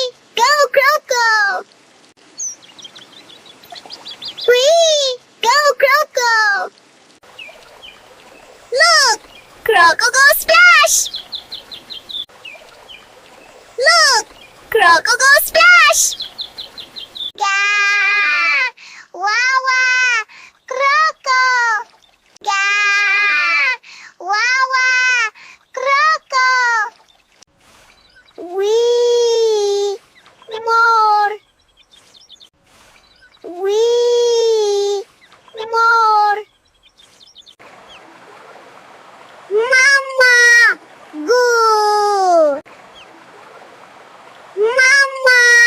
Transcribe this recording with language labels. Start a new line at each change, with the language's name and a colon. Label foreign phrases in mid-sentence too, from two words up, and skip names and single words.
English: Go Crocco! Wee! Go Crocco! Look! Crocco go splash! Look! Crocco go splash! Gah! Wah wah! Crocco! Gah! Wah wah! Crocco! Wee! More! Wee! More! Mama! Good! Mama!